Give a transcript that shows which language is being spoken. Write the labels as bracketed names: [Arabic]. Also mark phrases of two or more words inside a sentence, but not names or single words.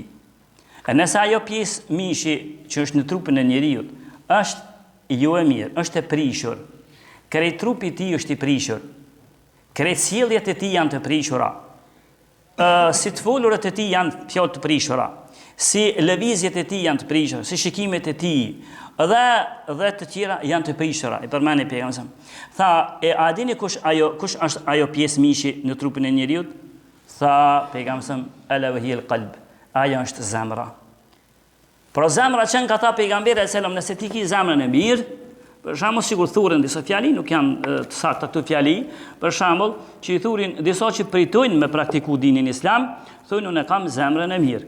[Albanian] E nëse ajo pjesë mishi që është në trupin e njeriut, është jo e mirë, është e prishur, krejt trupi ti është i prishur, krejt sjelljet e ti janë të prishura, si të folurët e ti janë fjalë të prishura, si lëvizjet e ti janë të prishura, si shikimet e ti, dhe të tjera janë të prishura. I përmeni pejgamberi. Tha, a dini kush është ajo pjesë mishi në trupin e njeriut? Tha pejgamberi, [Arabic] ألا وهي القلب. [Albanian] Ajo është zemra. Por zemra që ka tha pejgamberi [Arabic] صلى الله عليه وسلم, [Albanian] nëse ti ke zemrën e mirë, për shembull sikur thuren disa fjali, nuk janë të sakta këto fjali, për shembull që i thurin disa që pritojnë me praktiku dinin islam, thonë unë kam zemrën e mirë.